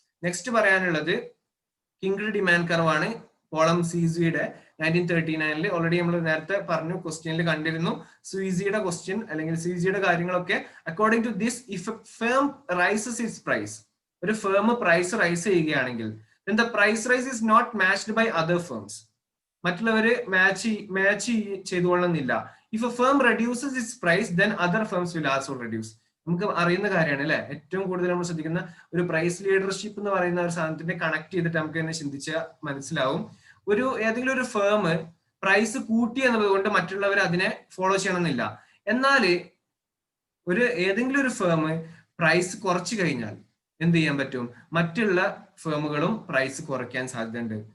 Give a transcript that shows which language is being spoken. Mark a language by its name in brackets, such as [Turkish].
[Malayalam] Next പറയാനുള്ളത് kinked demand curve ആണ്. പോളം സീസിയുടെ 1939 already നമ്മൾ നേരത്തെ പറഞ്ഞു, ക്വസ്റ്റ്യനിൽ കണ്ടിരുന്നു. സീസിയുടെ ക്വസ്റ്റ്യൻ അല്ലെങ്കിൽ സീസിയുടെ കാര്യങ്ങളൊക്കെ, [English] according to this, if a firm rises its price, [Malayalam] ഒരു ഫേം പ്രൈസ് റൈസ് ചെയ്യുകയാണെങ്കിൽ [English] then the price rise is not matched by other firms. [Malayalam] മറ്റുള്ളവര് match ചെയ്തുകൊള്ളുന്നില്ല. [English] If a firm reduces its price then other firms will also reduce. [Malayalam] നമുക്ക് അറിയുന്ന കാര്യമാണ് അല്ലെ, ഏറ്റവും കൂടുതൽ നമ്മൾ ശ്രദ്ധിക്കുന്ന ഒരു പ്രൈസ് ലീഡർഷിപ്പ് എന്ന് പറയുന്ന ഒരു സാധനത്തിന്റെ കണക്ട് ചെയ്തിട്ട് നമുക്ക് തന്നെ ചിന്തിച്ചാൽ മനസ്സിലാവും. ഏതെങ്കിലും ഒരു ഫേം പ്രൈസ് കൂട്ടി എന്നുള്ളത് കൊണ്ട് മറ്റുള്ളവർ അതിനെ ഫോളോ ചെയ്യണമെന്നില്ല. എന്നാല് ഏതെങ്കിലും ഒരു ഫേം പ്രൈസ് കുറച്ചു കഴിഞ്ഞാൽ എന്ത് ചെയ്യാൻ പറ്റും, മറ്റുള്ള ഫേമുകളും പ്രൈസ് കുറയ്ക്കാൻ സാധ്യതയുണ്ട്.